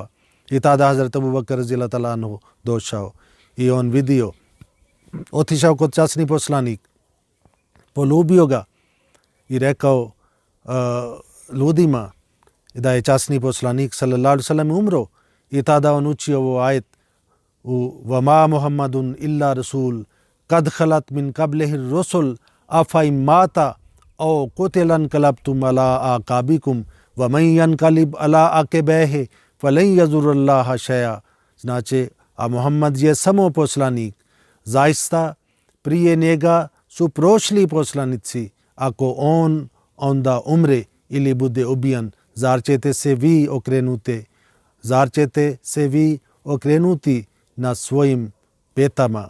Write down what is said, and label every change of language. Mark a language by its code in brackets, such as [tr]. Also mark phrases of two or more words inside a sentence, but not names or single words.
[bs] I tada Hazrat Abu Bakr [ar] رضي الله تعالى عنه [bs] došao i on vidio, otišao kod časni poslanik, polubio ga i rekao ljudima da je časni poslanik [ar] صلى الله عليه وسلم [bs] umro. I tada on učio ovo ajet [ar] وَمَا مُحَمَّدٌ إِلَّا رَسُولٌ قَدْ خَلَتْ مِنْ قَبْلِهِ الرُّسُلُ أَفَإِن مَاتَ أَوْ قُتِلَ انقلبتم على أعقابكم وَمَن ينقلب على عقبيه فلن يضر الله شيئا. [bs] Znači, a Muhammed je samo poslanik. Zaista prije njega su prošli poslanici. Ako on onda umre ili bude ubijan, zar ćete se vi okrenuti? Zar ćete se vi okrenuti na svojim petama?